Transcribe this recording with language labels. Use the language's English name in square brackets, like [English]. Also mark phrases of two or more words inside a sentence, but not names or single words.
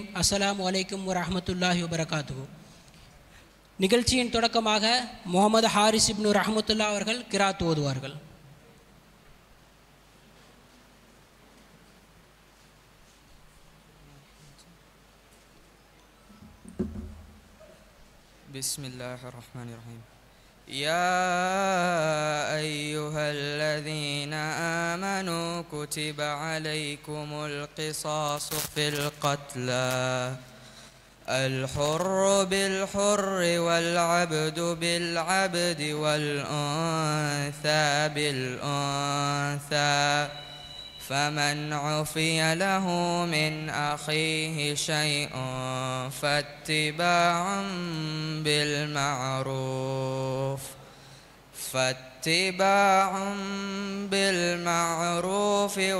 [Arabic] السلام عليكم ورحمة الله وبركاته. [Tamil] நிகழ்ச்சியின் தொடக்கமாக முகமது ஹாரிஸ் இப்னு ரஹ்மத்துல்லா அவர்கள் கிராத் ஓதுவார்கள். [Arabic] بسم الله الرحمن الرحيم. يا أيها الذين آمنوا كتب عليكم القصاص في القتلى الحر بالحر والعبد بالعبد والأنثى بالأنثى فمن عفي له من أخيه شيء فاتباع بالمعروف